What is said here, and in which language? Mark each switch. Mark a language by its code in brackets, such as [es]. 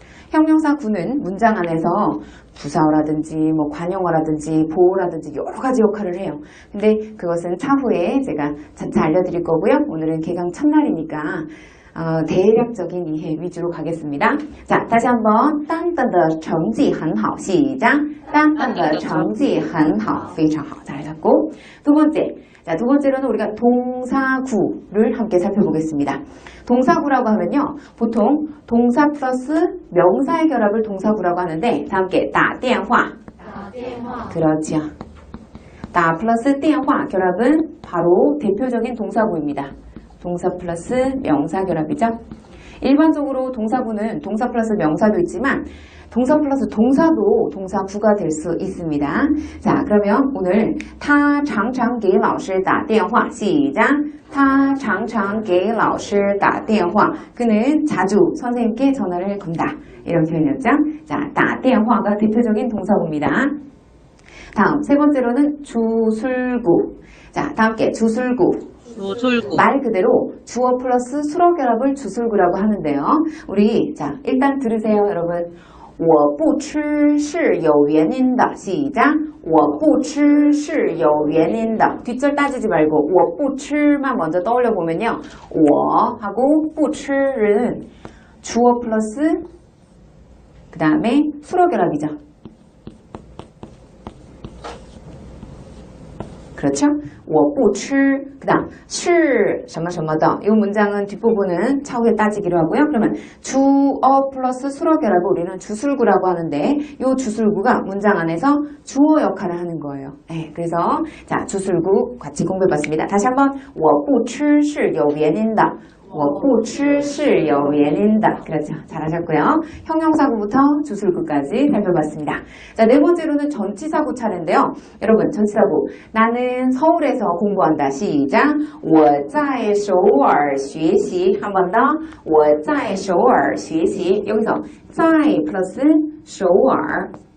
[ko] 형용사 구는 문장 안에서 부사어라든지 뭐 관용어라든지 보어라든지 여러 가지 역할을 해요. 근데 그것은 차후에 제가 차차 알려드릴 거고요. 오늘은 개강 첫날이니까 대략적인 이해 위주로 가겠습니다. 자, 다시 한번 [zh] 单单的成绩很好 [ko] 시작. [zh] 单单的成绩很好非常好. [ko] 잘하셨고. 두 번째. 자, 두 번째로는 우리가 동사구를 함께 살펴보겠습니다. 동사구라고 하면요. 보통 동사 플러스 명사의 결합을 동사구라고 하는데 다 함께 打电话. 그렇죠. 打 플러스 电话 결합은 바로 대표적인 동사구입니다. 동사 플러스 명사 결합이죠. 일반적으로 동사구는 동사 플러스 명사도 있지만 동사 플러스 동사도 동사구가 될 수 있습니다. 자, 그러면 오늘 [zh] 他常常给老师打电话 [ko] 시작. [zh] 他常常给老师打电话. [ko] 그는 자주 선생님께 전화를 건다. 이런 표현이었죠. 자, 打电话가 대표적인 동사구입니다. 다음 세 번째로는 주술구. 자, 다 함께 주술구. 주술구. 말 그대로 주어 플러스 수어 결합을 주술구라고 하는데요. 우리 자 일단 들으세요, 여러분. [zh] 我不吃是有原因的 시작. 我不吃是有原因的 [ko] 뒷절 따지지 말고 我不吃만 먼저 떠올려 보면요. 我 하고 不吃는 주어 플러스 그 다음에 수어 결합이죠. 그렇죠? 我不吃 그 다음 是什么什么的. 이 문장은 뒷부분은 차후에 따지기로 하고요. 그러면 주어 플러스 수어 결합을 우리는 주술구라고 하는데 이 주술구가 문장 안에서 주어 역할을 하는 거예요. 네, 그래서 자 주술구 같이 공부해봤습니다. [zh] 다시 한번 我不吃是有原因的. 我不吃是有原因的. [ko] 그렇죠. 잘하셨고요. 형용사구부터 주술구까지 살펴봤습니다. 자, 네 번째로는 전치사구 차례인데요. 여러분, 전치사구. 나는 서울에서 공부한다. [zh] 시작. 我在首尔学习. [ko] 한 번 더. [zh] 我在首尔学习.여기서 在 플러스 首尔.